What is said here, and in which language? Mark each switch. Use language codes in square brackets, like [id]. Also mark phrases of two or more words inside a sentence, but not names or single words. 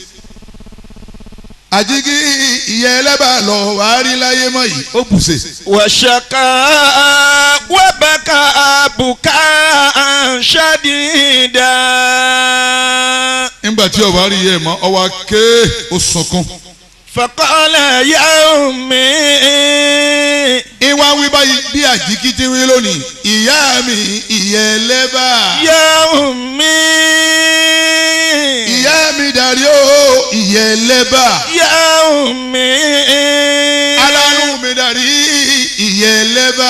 [yo] àjíkí ìyá ẹlẹ́bà lọ wàá rí láyé mọ́ yìí ó bùṣe. wàṣàkà wàbàkà bùkà ṣàdìdà. nígbà tí ọba rí yẹ mọ́ ọwọ́ ké ó sunkún. [ar] فقال يا أمي. [yo] ìwà wí báyìí bí àjíkí ti wí lónìí ìyá mi ìyá ẹlẹ́bà. [ar] يا أمي. [yo] ìyá mi dàrí o ìyá ẹlẹ́bà. [ar] يا أمي. [yo] alárùn mi dàrí ìyá ẹlẹ́bà.